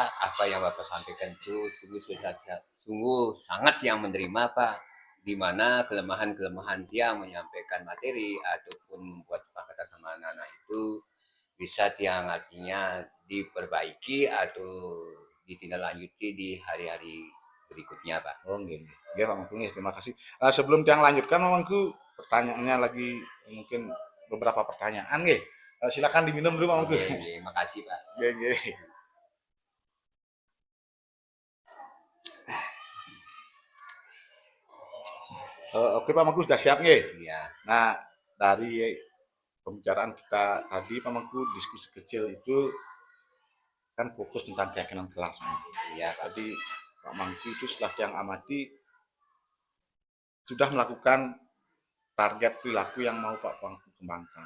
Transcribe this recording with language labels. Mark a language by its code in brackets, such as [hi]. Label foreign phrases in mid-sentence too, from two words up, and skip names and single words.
[id] Apa yang Bapak sampaikan itu sungguh sangat yang menerima Pak. di mana kelemahan-kelemahan tiang menyampaikan materi ataupun membuat kesepakatan sama anak-anak itu bisa tiang artinya diperbaiki atau ditindaklanjuti di hari-hari berikutnya, Pak. [ban] Oh, nggih, nggih. Nggih, Pak Mangku, nggih, [id] terima kasih. Sebelum tiang lanjutkan, Pak Mangku, pertanyaannya lagi mungkin beberapa pertanyaan, nggih. Silakan diminum dulu, Pak Mangku. [ban] Nggih, nggih, [id] makasih, Pak. [ban] Nggih, nggih. [id] Oke, Pak Mangku, sudah siap, nggih? Iya, Nah, dari pembicaraan kita tadi, Pak Mangku, diskusi kecil itu kan fokus tentang keyakinan kelas, Pak. iya, Pak. Jadi, Pak Mangku itu setelah tiang amati sudah melakukan target perilaku yang mau Pak Mangku kembangkan.